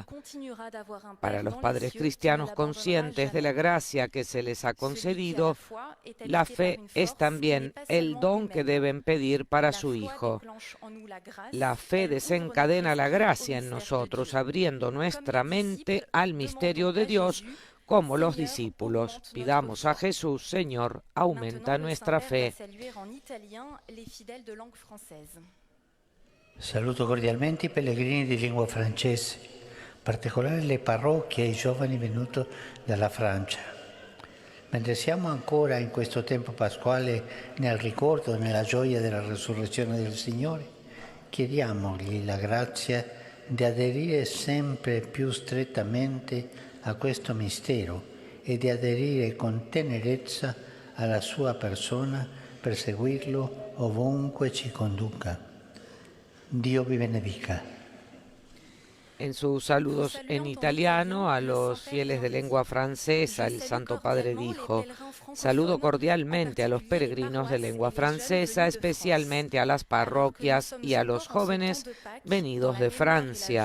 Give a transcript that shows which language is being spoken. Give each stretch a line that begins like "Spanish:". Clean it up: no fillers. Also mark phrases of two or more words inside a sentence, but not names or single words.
Spanish: Para los padres cristianos conscientes de la gracia que se les ha concedido, la fe es también el don que deben pedir para su Hijo. La fe desencadena la gracia en nosotros, abriendo nuestra mente al misterio de Dios, como los discípulos. Pidamos a Jesús: Señor, aumenta nuestra fe.
Italian: Saluto cordialmente i pellegrini di lingua francese, in particolare le parrocchie e i giovani venuti dalla Francia. Mentre siamo ancora in questo tempo pasquale nel ricordo e nella gioia della resurrezione del Signore, chiediamogli la grazia di aderire sempre più strettamente a questo mistero e di aderire con tenerezza alla sua persona per seguirlo ovunque ci conduca. Dio vi benedica.
Spanish: En sus saludos en italiano a los fieles de lengua francesa, el Santo Padre dijo: saludo cordialmente a los peregrinos de lengua francesa, especialmente a las parroquias y a los jóvenes venidos de Francia.